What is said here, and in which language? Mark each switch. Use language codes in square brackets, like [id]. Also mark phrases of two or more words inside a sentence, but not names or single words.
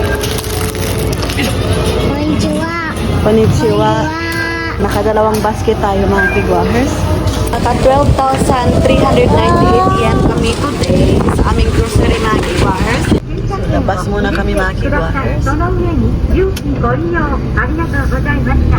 [ja] Konnichiwa. [tl] Nakadalawang basket tayo mga kigwars. Naka 12,398 yen kami today sa aming grocery mga kigwars. So, labas muna kami mga kigwars. [ja] その上に勇気ご利用ありがとうございました。